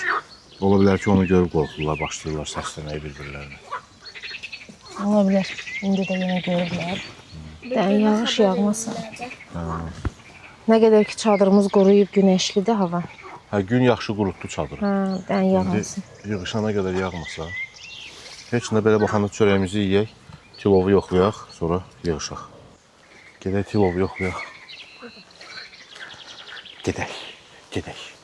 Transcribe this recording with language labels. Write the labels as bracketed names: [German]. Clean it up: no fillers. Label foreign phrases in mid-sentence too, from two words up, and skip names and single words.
[Azerbaijani] Ola bilər ki, onu görüb qorxurlar, başlayırlar səsləməyə bir-birlərinə. [Turkish] Olabilir. Şimdi de yine görürler. [Azerbaijani] Yani yağış yağmasa. [Turkish] Ne kadar ki çadırımız koruyup güneşli de hava. [Azerbaijani] Hə, gün yaxşı qurutdu çadırı. [Turkish] Ha, ben [Azerbaijani] İndi yağmasın. yığışana qədər yağmasa, heç nə belə baxanda çörəyimizi yeyək, tilovu yoxlayaq, sonra yığışaq. Gedək tilovu yoxlayaq. Gedək, gedək.